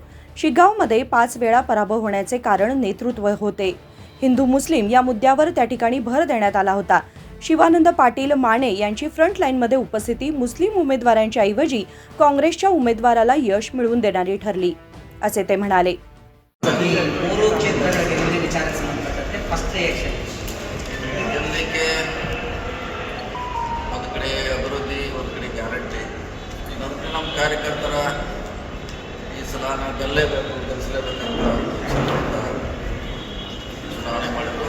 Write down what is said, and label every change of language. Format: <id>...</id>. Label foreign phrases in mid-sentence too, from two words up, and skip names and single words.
<mr>शिगावमध्ये 5 वेळा पराभव होण्याचे कारण नेतृत्व होते। हिंदू मुस्लिम या मुद्द्यावर त्या ठिकाणी भर देण्यात आला होता। शिवानंद पाटील माने यांची</mr> <en>front lineमध्ये</en> <mr>उपस्थिती मुस्लिम उमेदवारांच्या ऐवजी काँग्रेसच्या उमेदवाराला यश मिळवून देणारी ठरली असे ते म्हणाले।</mr> <kn>ಮೂರು ಕ್ಷೇತ್ರಗಳಿಗೆ ನಿಮ್ಮ ವಿಚಾರಕ್ಕೆ ಸಂಬಂಧಪಟ್ಟಂತೆ</kn> <en>first reaction</en> <kn>ಗೆಲ್ಲಲಿಕ್ಕೆ ಒಂದು ಕಡೆ ಅಭಿವೃದ್ಧಿ, ಒಂದು ಕಡೆ ಗ್ಯಾರಂಟಿ, ಇನ್ನೊಂದು ಕಡೆ ನಮ್ಮ ಕಾರ್ಯಕರ್ತರ ಈ ಸಲ ನಾವು ಗೆಲ್ಲಿಸಲೇಬೇಕಂತ ಚುನಾವಣೆ ಮಾಡಿದ್ರು।</kn>